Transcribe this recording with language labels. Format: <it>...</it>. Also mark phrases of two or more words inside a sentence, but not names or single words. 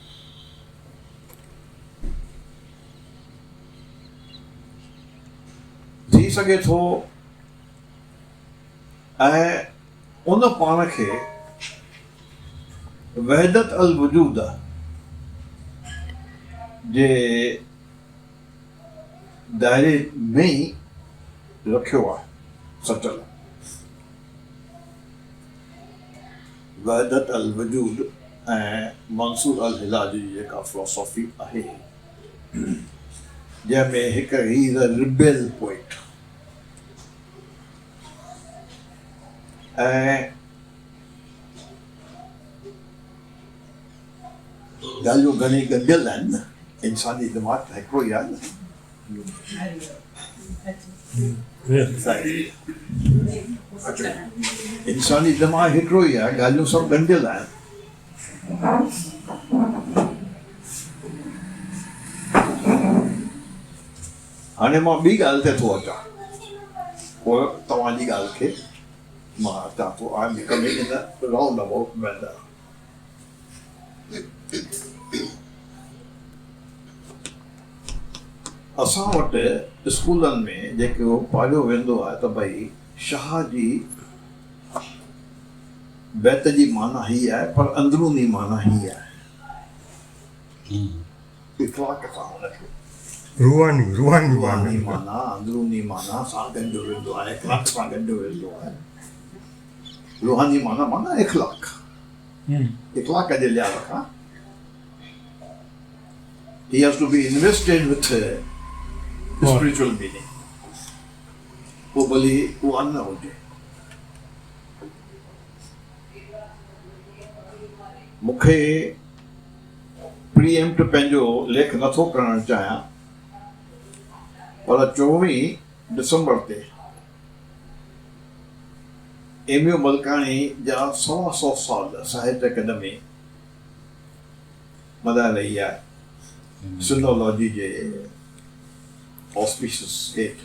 <sd>थी सघे थो ऐं उन पाण खे</sd> <ar>وحدة الوجود</ar> <sd>जे दायरे में ई रखियो आहे सचल।</sd> <ar>وحدة الوجود</ar> <sd>ऐं मंसूर अल हिलाली जी जेका फिलोसॉफी आहे जंहिंमें हिकु ही</sd> <en>the rebel poet</en> <sd>ऐं ॻाल्हियूं घणी गंढियल आहिनि। इंसानी दिमाग़ त हिकिड़ो ई आहे न। इंसानी दिमाग़ हिकिड़ो ई आहे, ॻाल्हियूं सभु ॻंढियल आहिनि। हाणे मां ॿी ॻाल्हि ते थो अचां, पोइ तव्हांजी ॻाल्हि खे मां अचां थो।</sd> <en>I am coming in the roundabout manner.</en> <sd>असां वटि स्कूलनि में जेको पाढ़ियो वेंदो आहे त भई शाह जी बैत जी माना ही आहे, पर अंदरूनी माना ही आहे। इतलाक सां हुनखे रूहानी रूहानी माना अंदरूनी माना सां गंढियो वेंदो आहे, इखलाक सां गंढियो वेंदो आहे। रूहानी माना इखलाक, इखलाक जे लिहाज़ खां</sd> <en>he has to be invested with spiritual meaning।</en> <sd>वो भली वो न हुजे। मूंखे प्रीएम्प्ट पंहिंजो लेख नथो करणु चाहियां, पर 24 दिसंबर ते एमयू मलकाणी जा 125 साल साहित्य अकेडमी मल्हाए रही आहे सिंधोलॉजी जे ऑस्पिशियस हेठि</sd>